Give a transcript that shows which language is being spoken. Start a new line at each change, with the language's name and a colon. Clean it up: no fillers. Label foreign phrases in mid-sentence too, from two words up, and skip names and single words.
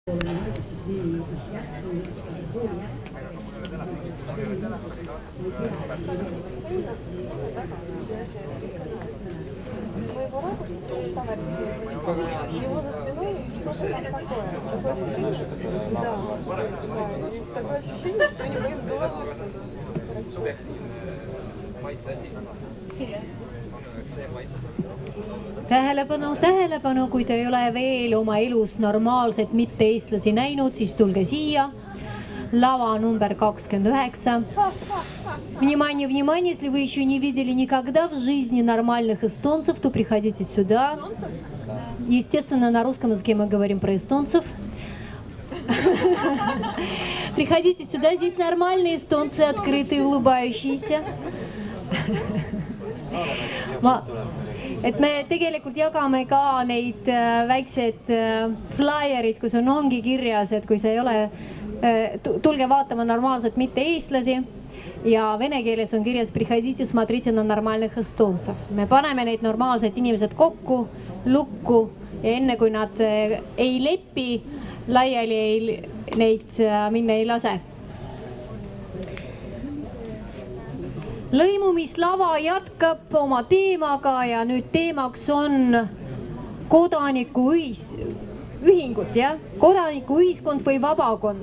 Russian: Его за спиной что-то такое. Такое ощущение, что у него из головы
Estonian: Tähelepanu, tähelepanu, kui te ei ole veel oma elus normaalselt mitte-eestlasi näinud, siis tulge siia. Lava number 29.
Russian: Внимание, внимание, если вы еще не видели никогда в жизни нормальных эстонцев, то приходите сюда. Естественно, на русском языке мы говорим про эстонцев. Приходите сюда, здесь нормальные эстонцы, открытые, улыбающиеся.
Estonian: Et me tegelikult jagame ka neid väiksed flyerid, kus ongi kirjas, et kui see ei ole, tulge vaatama normaalselt mitte eestlasi ja vene keeles on kirjas
Russian: приходите, смотрите на нормальных эстонцев.
Estonian: Me paneme neid normaalsed inimesed kokku, lukku ja enne kui nad ei lepi, laiali neid minna ei lase. Lõimumislava jätkab oma teemaga ja nüüd teemaks on kodanikuühingud, kodanikuühiskond või vabakond.